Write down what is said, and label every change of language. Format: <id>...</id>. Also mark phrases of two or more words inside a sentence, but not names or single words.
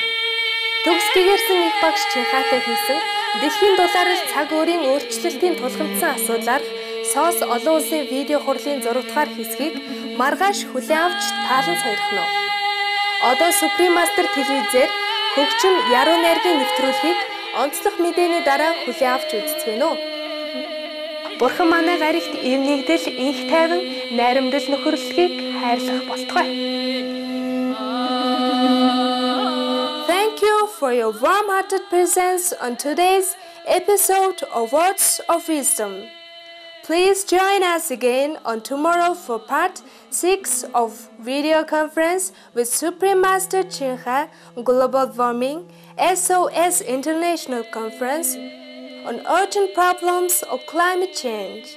<mn>Төгс гэгэрсэн их багш Чинхайтай хийсэн дэлхийн дулаарал цаг өөрийн өөрчлөлтийн тулгымдсан асуудлаар СОС олон улсын видео хурлын 6 дугаар хэсгийг маргааш хүлээн авч таалан сойрхно. Одоо Supreme-Master телевизээр хөгжим яруу найргийн нэвтрүүлгийг онцлог мэдээний дараа хүлээн авч үзцгээнэ. Бурхан манай гаригт эв нэгдэл, инх тайван, найрамдал нөхөрлөлгийг хайрлах болтугай.</mn> <en>Thank you for your warm-hearted presence on today's episode of Words of Wisdom. Please join us again on tomorrow for part 6 of video conference with Supreme-Master Chinha Global Warming SOS International Conference on urgent problems of climate change.</en>